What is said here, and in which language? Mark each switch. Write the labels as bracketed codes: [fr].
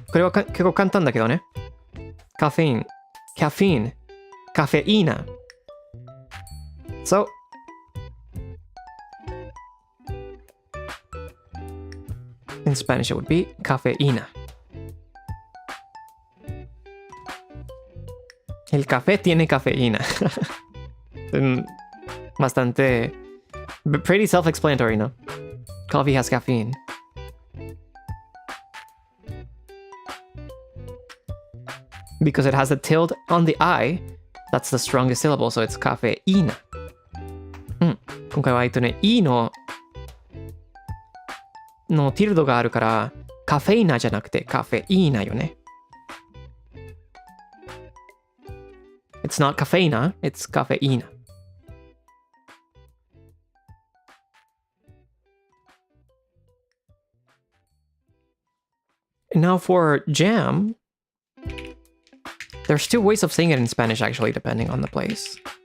[ja] これは結構簡単だけどね。カフェイン、カフェイナ。 [en] So, in Spanish it would be cafeína. [es] El café tiene cafeína. [en] Bastante, pretty self-explanatory, no? Coffee has caffeine. Because it has a tilde on the I, that's the strongest syllable, so it's cafeína. [ja] 今回はE のティルドがあるから、カフェイナじゃなくてカフェイーナよね。 [en] It's not cafeína, it's cafeína. Now for jam, there's two ways of saying it in Spanish actually, depending on the place.